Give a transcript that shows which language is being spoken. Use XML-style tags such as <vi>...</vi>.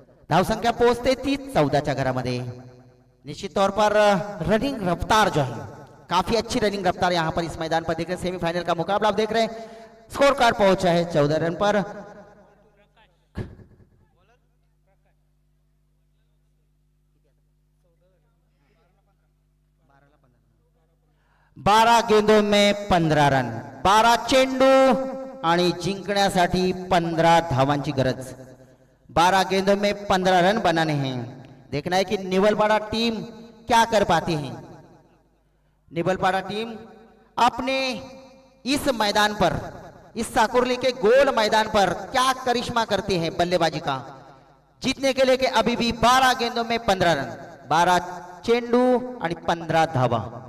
<mr>धावसंख्या पोहोचते ती 14च्या घरामध्ये.</mr> <hi>निश्चित तौर पर रनिंग रफ्तार जो है, काफी अच्छी रनिंग रफ्तार यहां पर इस मैदान पर देख रहे हैं. सेमीफाइनल का मुकाबला आप देख रहे हैं. स्कोर कार्ड पहुंचा है 14 रन पर. बारा गेंदों में 15 रन,</hi> <mr>12 चेंडू आणि जिंकण्यासाठी 15 धावांची गरज.</mr> <hi>12 गेंदों में 15 रन बनाने हैं. देखना है कि निवलपाड़ा टीम क्या कर पाती है. निवलपाड़ा टीम अपने इस मैदान पर, इस साकुर्ली के गोल मैदान पर क्या करिश्मा करती है बल्लेबाजी का, जीतने के लिए कि अभी भी 12 गेंदों में 15 रन,</hi> <mr>12 चेंडू आणि 15 धावा.</mr>